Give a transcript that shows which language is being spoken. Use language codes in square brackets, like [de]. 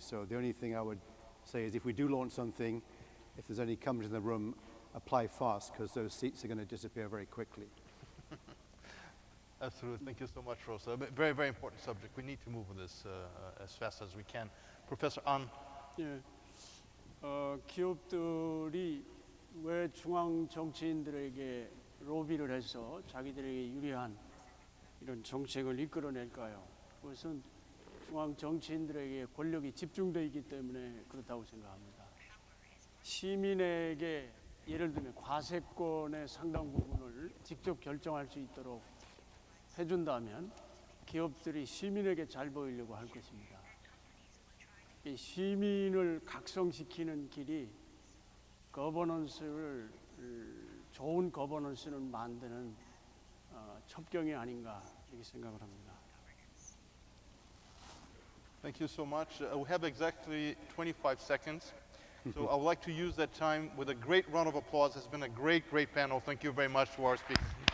[en] So the only thing I would say is, if we do launch something, if there's any companies in the room, apply fast, because those seats are going to disappear very quickly. Absolutely. Thank you so much, Rosa. Very, very important subject. We need to move with this as fast as we can. Professor An. [ko] 예, 기업들이 왜 중앙 정치인들에게 로비를 해서 자기들에게 유리한 이런 정책을 이끌어낼까요? 그것은 중앙 정치인들에게 권력이 집중되어 있기 때문에 그렇다고 생각합니다. 시민에게 예를 들면 과세권의 상당 부분을 직접 결정할 수 있도록 해준다면 기업들이 시민에게 잘 보이려고 할 것입니다. 이 시민을 각성시키는 길이 거버넌스를 좋은 거버넌스를 만드는 첩경이 아닌가 이렇게 생각을 합니다. [en] Thank you so much. We have exactly 25 seconds. So I would like to use that time with a great round of applause. It's been a great, great panel. Thank you very much to our speakers.